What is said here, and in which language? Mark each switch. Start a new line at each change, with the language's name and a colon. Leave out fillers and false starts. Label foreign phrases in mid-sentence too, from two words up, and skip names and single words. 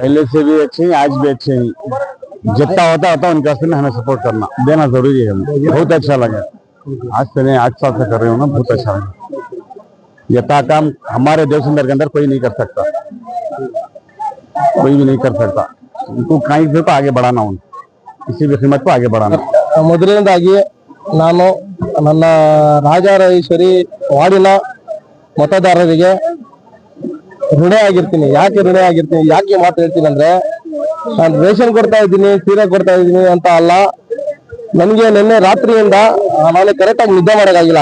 Hindi: पहले से भी अच्छे हैं, आज भी अच्छे हैं। जितना होता उनके वास्ते में हमें सपोर्ट करना देना जरूरी है। बहुत अच्छा लगा, आज से नहीं 8 साल से कर रहे हो ना, बहुत अच्छा लगा। यथा काम हमारे देवसुंदर के अंदर कोई नहीं कर सकता, कोई भी नहीं कर सकता। उनको कहीं से तो आगे बढ़ाना, उन किसी भी कीमत को आगे बढ़ाना।
Kannada: ಮೊದಲನೇದಾಗಿ ನಾನು ನನ್ನ ರಾಜರಾಜೇಶ್ವರಿ ವಾರ್ಡಿನ ಮತದಾರರಿಗೆ ಋಣ ಆಗಿರ್ತೀನಿ। ಯಾಕೆ ಋಣ ಆಗಿರ್ತೀನಿ, ಯಾಕೆ ಮಾತು ಹೇಳ್ತೀನಿ ಅಂದ್ರೆ, ನಾನು ರೇಷನ್ ಕೊಡ್ತಾ ಇದ್ದೀನಿ, ಸೀರೆ ಕೊಡ್ತಾ ಇದ್ದೀನಿ ಅಂತ ಅಲ್ಲ, ನನಗೆ ನಿನ್ನೆ ರಾತ್ರಿಯಿಂದ ನಾನು ಕರೆಕ್ಟ್ ಆಗಿ ನಿದ್ದೆ ಮಾಡೋಕ್ಕಾಗಿಲ್ಲ।